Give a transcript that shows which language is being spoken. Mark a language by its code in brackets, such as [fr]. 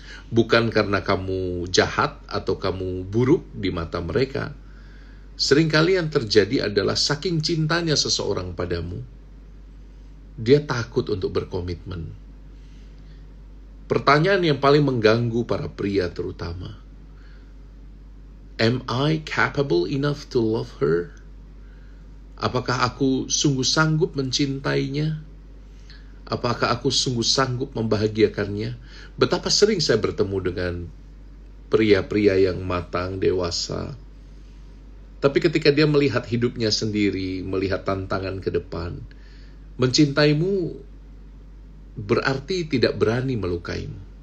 [id] Bukan karena kamu jahat atau kamu buruk di mata mereka. Seringkali yang terjadi adalah saking cintanya seseorang padamu, dia takut untuk berkomitmen. Pertanyaan yang paling mengganggu para pria terutama. [en] Am I capable enough to love her? [id] Apakah aku sungguh sanggup mencintainya? Apakah aku sungguh sanggup membahagiakannya? Betapa sering saya bertemu dengan pria-pria yang matang, dewasa. Tapi ketika dia melihat hidupnya sendiri, melihat tantangan ke depan, mencintaimu berarti tidak berani melukaimu.